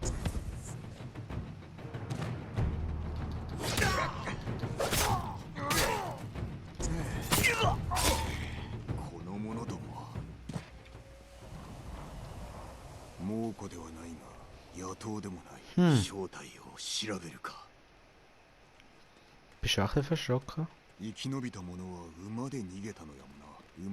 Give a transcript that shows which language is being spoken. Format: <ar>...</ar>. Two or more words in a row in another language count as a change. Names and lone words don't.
<ja>この者どもは猛虎ではないが野党でもない。正体を調べるか。</ja> <de>Bist du auch ein bisschen verschrocken?</de> <ja>生き延びた者は馬で逃げたのやもな。</ja>